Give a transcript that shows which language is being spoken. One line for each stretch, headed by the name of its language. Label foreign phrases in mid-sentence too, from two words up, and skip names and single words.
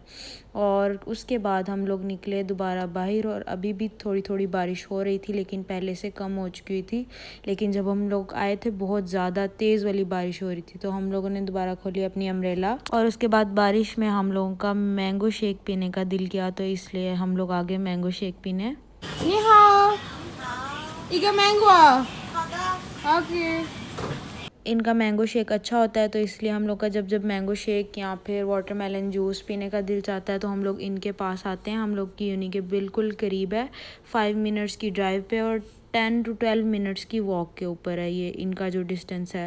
Hindi: और उसके बाद हम लोग निकले दोबारा बाहर, और अभी भी थोड़ी थोड़ी बारिश हो रही थी लेकिन पहले से कम हो चुकी हुई थी। लेकिन जब हम लोग आए थे बहुत ज़्यादा तेज़ वाली बारिश हो रही थी, तो हम लोगों ने दोबारा खोली अपनी अम्ब्रेला, और उसके बाद बारिश में हम लोगों का
English: mango shake
Hindi: पीने का दिल किया, तो इसलिए हम लोग आ गए
English: mango shake
Hindi: पीने।
Chinese: 你好，一个 mango。好的。ओके।
Hindi: इनका
English: mango shake
Hindi: अच्छा होता है, तो इसलिए हम लोग का जब
English: mango shake
Hindi: या फिर
English: watermelon juice
Hindi: पीने का दिल चाहता है तो हम लोग इनके पास आते हैं। हम लोग की यूनी के बिल्कुल करीब है, 5 मिनट्स की ड्राइव पे और
English: 10 to 12 minutes
Hindi: की वॉक के ऊपर है ये इनका जो डिस्टेंस है।